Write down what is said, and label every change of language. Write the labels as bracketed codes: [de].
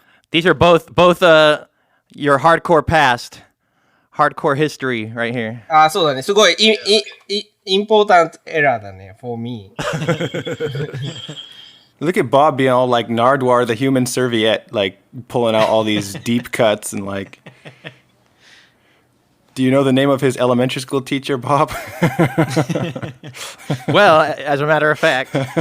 [en] These are both your hardcore past, hardcore history right here. [ja] そうだねすごいインポータントエラーだね [en] for me Look at Bob being all like Nardwar, the human serviette, like pulling out all these deep cuts and like. Do you know the name of his elementary school teacher, Bob? Well, as a matter of fact.